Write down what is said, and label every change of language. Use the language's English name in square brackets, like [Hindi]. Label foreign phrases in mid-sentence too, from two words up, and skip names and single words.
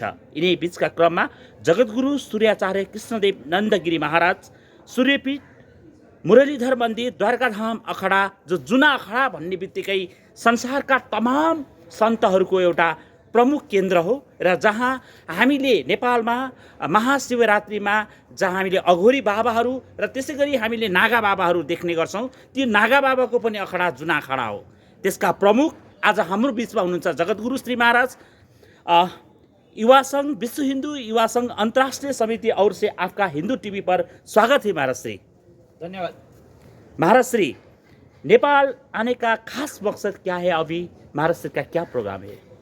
[Nepali] यिनै बीचका क्रममा जगद्गुरु सूर्याचार्य कृष्णदेव नन्दगिरी महाराज, सूर्यपीठ, मुरलीधर मन्दिर, द्वारकाधाम अखडा, जो जुना अखडा भन्ने बित्तिकै संसारका तमाम सन्तहरूको एउटा प्रमुख केन्द्र हो र जहाँ हामीले नेपालमा महाशिवरात्रिमा जहाँ हामीले अघोरी बाबाहरू र त्यसै गरी हामीले नागा बाबाहरू देख्ने गर्छौँ, त्यो नागा बाबाको पनि अखडा जुना अखडा हो। त्यसका प्रमुख आज हाम्रो बीचमा हुनुहुन्छ जगद्गुरु श्री महाराज। [Hindi] युवा संघ, विश्व हिंदू युवा संघ, अंतर्राष्ट्रीय समिति और से आपका हिंदू टीवी पर स्वागत है महाराज श्री। धन्यवाद। महाराज श्री, नेपाल आने का खास मकसद क्या है? अभी महाराज श्री का क्या प्रोग्राम है?